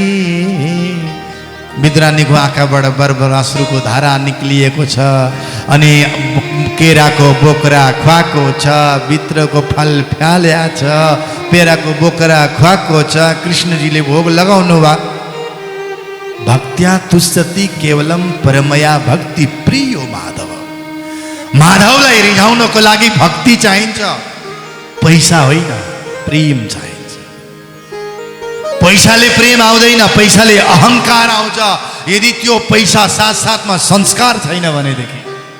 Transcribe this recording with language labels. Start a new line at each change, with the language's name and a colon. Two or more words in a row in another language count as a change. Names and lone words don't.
Nepali: विद्रानीको आँखाबाट बरबर अश्रुको धारा निक्लिएको छ, अनि केराको बोक्रा खुवाएको छ, भित्रको फल फ्याल्या छ, पेराको बोक्रा खुवाएको छ। कृष्णजीले भोग लगाउनु भयो।
Sanskrit: भक्त्या तुष्यति केवलम परमया भक्ति प्रियो माधव।
Nepali: माधवलाई रिझाउनको लागि भक्ति चाहिन्छ, पैसा होइन, प्रेम चाहिन्छ। पैसाले प्रेम आउँदैन, पैसाले अहंकार आउँछ। यदि त्यो पैसा साथ साथमा संस्कार छैन भनेदेखि